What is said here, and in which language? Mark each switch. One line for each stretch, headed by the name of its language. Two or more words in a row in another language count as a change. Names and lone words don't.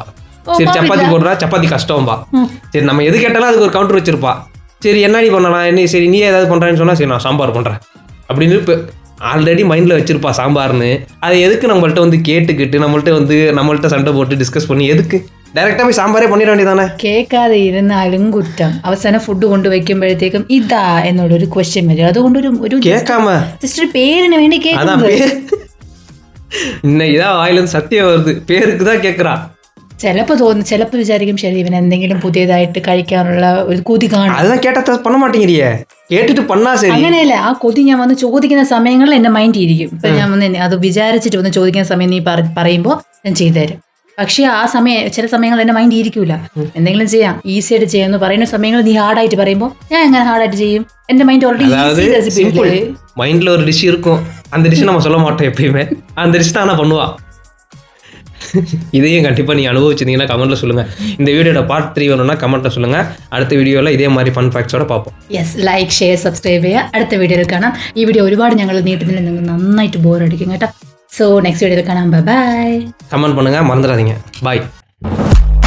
Tamil: சரி சப்பாத்தி போடுறா, சப்பாத்தி கஷ்டம்பா. சரி நம்ம எது கேட்டாலும் அதுக்கு ஒரு கவுண்டர் வச்சிருப்பா. சரி என்னடி பண்ணலாம், என்ன சரி நீ ஏதாவது பண்ணுறேன்னு சொன்னால் சரி நான் சாம்பார் பண்ணுறேன். அப்படின்னு இப்போ ஆல்ரெடி மைண்டில் வச்சிருப்பா சாம்பார்னு. அதை எதுக்கு நம்மள்ட்ட வந்து கேட்டுக்கிட்டு நம்மள்ட்ட சண்டை போட்டு டிஸ்கஸ் பண்ணி எதுக்கு டைரெக்டாக போய் சாம்பாரே பண்ணிட வேண்டியதானே.
Malayalam: കേൾക്കാതെ ഇരുന്നാലും കുറ്റം. അവസാനം ഫുഡ് കൊണ്ട് വെക്കുമ്പോഴത്തേക്കും ഇതാ എന്നുള്ളൊരു ക്വസ്റ്റ്യൻ വരും. അതുകൊണ്ട് ഒരു
Tamil: கேட்காம
Malayalam: ജസ്റ്റ് ഒരു പേരിന് വേണ്ടി
Tamil: அதான்
Malayalam: കേൾക്കുന്നത്.
Tamil: இன்னைக்கு தான் வாயிலிருந்து சத்தியம் வருது, பேருக்கு தான் கேட்குறா.
Malayalam: ചിലപ്പോൾ വിചാരിക്കും ശരി ഇവൻ എന്തെങ്കിലും പുതിയതായിട്ട് കഴിക്കാനുള്ള ഒരു കൊതി കാണും.
Tamil: அதுதான் கேட்டா பண்ண மாட்டேங்கிறியே, കേട്ടിട്ട് பண்ணா சரி.
Malayalam: അങ്ങനെയല്ല, ആ കൊതി ഞാൻ വന്ന് ചോദിക്കുന്ന സമയങ്ങളിൽ എന്റെ മൈൻഡ് ഇരിക്കും. ഇപ്പൊ ഞാൻ വന്ന് അത് വിചാരിച്ചിട്ട് വന്ന് ചോദിക്കുന്ന സമയം നീ പറയുമ്പോൾ ഞാൻ ചെയ്തുതരും. പക്ഷെ ആ സമയം ചില സമയങ്ങൾ എന്റെ മൈൻഡ് ഇരിക്കൂല. എന്തെങ്കിലും ചെയ്യാം, ഈസി ആയിട്ട് ചെയ്യാന്ന് പറയുന്ന സമയങ്ങൾ നീ ഹാർഡായിട്ട് പറയുമ്പോൾ ഞാൻ എങ്ങനെ ഹാർഡായിട്ട് ചെയ്യും? എന്റെ
English: mind already
Tamil: சிம்பிள் மைண்ட்ல ஒரு டிஷ் இருக்கும், அந்த டிஷ் நம்ம சொல்ல மாட்டோம் எப்பயுமே, அந்த டிஷ் தான் நான் பண்ணுவா. இதையும் கண்டிப்பாக நீங்கள் அனுபவிச்சிருந்தீங்கன்னா கமெண்ட்டில் சொல்லுங்கள். இந்த வீடியோட பார்ட் 3 வேணும்னா கமெண்ட்டில் சொல்லுங்கள். அடுத்த வீடியோவில் இதே மாதிரி
English: fun facts
Tamil: பார்ப்போம்.
Malayalam: യെസ്,
English: like share subscribe
Malayalam: ചെയ്യുക. അടുത്ത വീഡിയോയിൽ കാണാം. ഈ വീഡിയോ ഒരുപാട് ഞങ്ങൾ നീട്ടുന്നില്ല, നിങ്ങൾക്ക് നന്നായിട്ട് ബോറടിക്കും കേട്ടോ.
English: so next
Malayalam: വീഡിയോയിൽ കാണാം. ബൈ.
Tamil: கமெண்ட் பண்ணுங்கள், மறந்துடாதீங்க. பாய்.